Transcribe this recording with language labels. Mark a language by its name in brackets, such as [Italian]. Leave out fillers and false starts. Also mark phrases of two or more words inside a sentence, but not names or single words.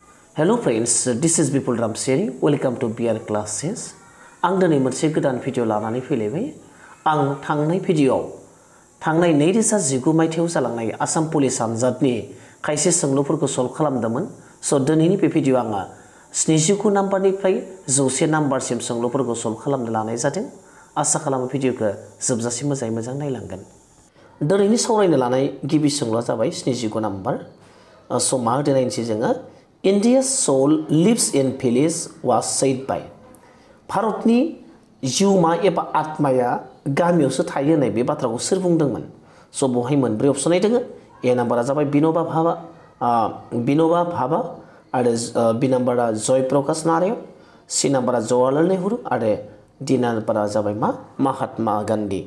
[English] Hello friends, this is Bipul Ramchiary. Welcome to B.Ed classes. [Bodo] आं दिनै मोनसे गोदान भिडिअ लानानै फैलायबाय। आं थांनाय भिडिअआव थांनाय 2019 मायथाइयाव जालांनाय आसाम पुलिस आनजादनि खायसे सोंलुफोरखौ सल्भ खालामदोंमोन। स' दिनैनि बे भिडिअ आङो 79 नाम्बारनिफ्राय 100 नाम्बारसिम सोंलुफोरखौ सल्भ खालामनो लानाय जादों। आसा खालामो भिडिअखौ जोबजासिम मोजाङै नायलांगोन। दिनैनि सावरायनो लानाय गिबि सोंलुआ जाबाय 79 नाम्बार। स' मा होदो नायनोसै जोङो। [English] India's soul lives in village was said by [Bodo] भारतनि जिउमा एबा आत्माया गामियावसो थायो होननाय बे बाथ्राखौ सोर बुंदोंमोन? स' बेवहाय मोनब्रै अपसन दोङो। ए नाम्बारा जाबाय बिनोबा भाबा आरो बि नाम्बारा जयप्रकाश नारायण, सि नाम्बारा जवाहरलाल नेहरू आरो डि नाम्बारा जाबाय मा महात्मा गान्धी।